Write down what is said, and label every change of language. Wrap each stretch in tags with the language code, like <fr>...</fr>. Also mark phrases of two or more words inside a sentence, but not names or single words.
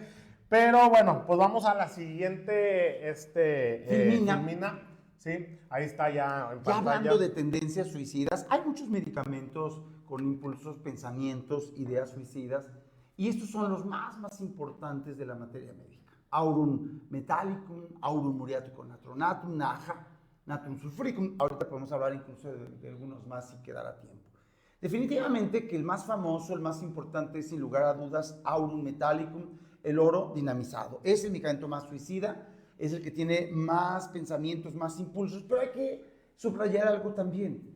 <es>Pero bueno, pues vamos a la siguiente, Filmina. Sí, ahí está ya en pantalla. Hablando de tendencias suicidas, hay muchos medicamentos con impulsos, pensamientos, ideas suicidas, y estos son los más importantes de la materia médica. Aurum metallicum, aurum muriaticum natronatum, naja, natrium sulfuricum. Ahorita podemos hablar incluso de algunos más si quedará tiempo. Definitivamente que el más famoso, el más importante es sin lugar a dudas aurum metallicum, el oro dinamizado. Es el medicamento más suicida, es el que tiene más pensamientos, más impulsos, pero hay que subrayar algo también.</es>